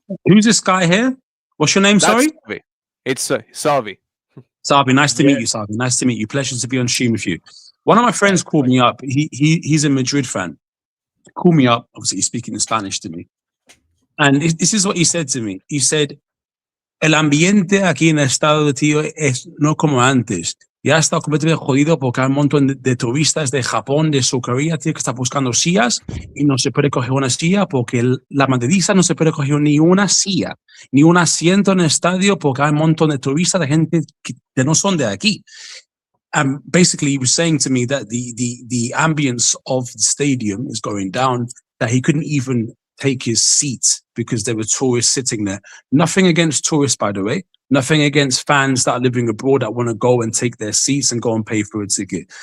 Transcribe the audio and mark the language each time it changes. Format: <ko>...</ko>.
<en>Who's this guy here? What's your name? That's Sorry, Savi. It's Savi. Sabi. Nice to Yeah. meet you, Sabi. Nice to meet you. Pleasure to be on stream with you. One of my friends called me up. He's a Madrid fan. Called me up. Obviously, he's speaking in Spanish to me, and this is what he said to me. He said,</en> <es>"El ambiente aquí en el estado, tío, es no como antes. Ya está completamente jodido porque hay un montón de turistas de Japón, de South Korea, tío, que están buscando sillas y no se puede coger una silla porque la madridista no se puede coger ni una silla, ni un asiento en el estadio porque hay un montón de turistas, de gente que no son de aquí."</es> <en>Basically, he was saying to me that the ambience of the stadium is going down, that he couldn't even take his seat because there were tourists sitting there. Nothing against tourists, by the way. Nothing against fans that are living abroad that want to go and take their seats and go and pay for a ticket.</en>